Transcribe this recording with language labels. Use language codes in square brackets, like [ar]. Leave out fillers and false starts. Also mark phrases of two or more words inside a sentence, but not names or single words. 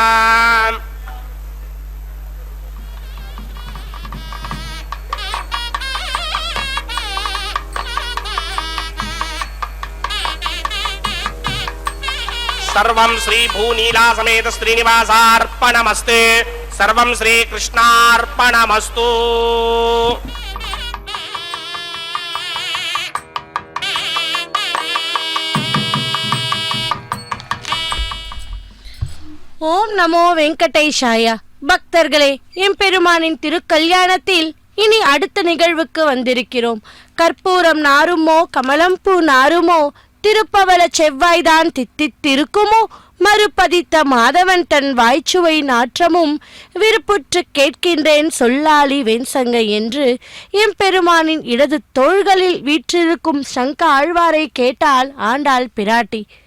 [sa] सर्वं श्री भूनीला समेत श्रीनिवासार्पणमस्तु सर्वं श्री कृष्णार्पणमस्तु ओं नमो वेङ्कटेशाय. [ta] பக்தர்களே, எம்பெருமானின் திருக்கல்யாணத்தில் இனி அடுத்த நிகழ்வுக்கு வந்திருக்கிறோம். கற்பூரம் நாருமோ கமலம் பூ நாருமோ திருப்பவள செவ்வாய்தான் தித்தித்திருக்குமோ மறுபதித்த மாதவன் தன் வாய்ச்சுவை நாற்றமும் விருப்புற்று கேட்கின்றேன் சொல்லாளி வெண்சங்கை என்று எம்பெருமானின் இடது தோள்களில் வீற்றிருக்கும் சங்க ஆழ்வாரை கேட்டால் ஆண்டாள் பிராட்டி.